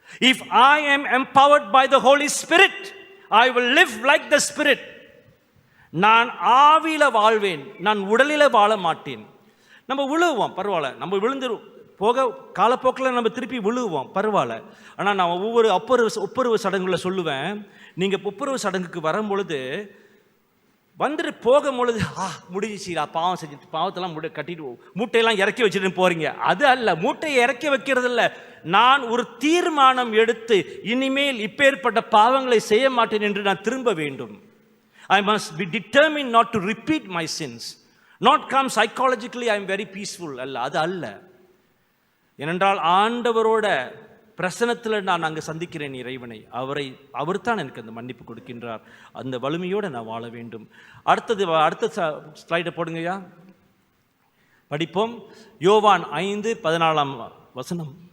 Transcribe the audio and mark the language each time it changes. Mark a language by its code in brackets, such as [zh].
[en] If I am empowered by the Holy Spirit, I will live like the Spirit. [ta] நான் ஆவியில வாழ்வேன், நான் உடலில வாழ மாட்டேன். நம்ம விழுவோம், பரவாயில்ல, நம்ம விழுந்து காலப்போக்கில் நம்ம திருப்பி விழுவோம், பரவாயில்ல. ஆனால் நான் ஒவ்வொரு ஒப்புரவு சடங்குல சொல்லுவேன், நீங்கள் ஒப்புரவு சடங்குக்கு வரும்பொழுது வந்துட்டு போகும்பொழுது முடிஞ்சிச்சா, பாவம் செஞ்சுட்டு பாவத்தெல்லாம் கட்டிட்டு மூட்டையெல்லாம் இறக்கி வச்சுட்டு போறீங்க. அது அல்ல, மூட்டையை இறக்கி வைக்கிறது இல்லை. நான் ஒரு தீர்மானம் எடுத்து இனிமேல் இப்பேற்பட்ட பாவங்களை செய்ய மாட்டேன் என்று நான் திரும்ப வேண்டும். [en] I must be determined not to repeat my sins. Not come psychologically I am very peaceful. [ta] அல்ல, அது அல்ல. ஏனென்றால் ஆண்டவரோட பிரசனத்தில் நான் அங்கே சந்திக்கிறேன் இறைவனை. அவர் தான் எனக்கு அந்த மன்னிப்பு கொடுக்கின்றார். அந்த வலிமையோடு நான் வாழ வேண்டும். அடுத்த ஸ்லைடை போடுங்கய்யா, படிப்போம். யோவான் 5:14.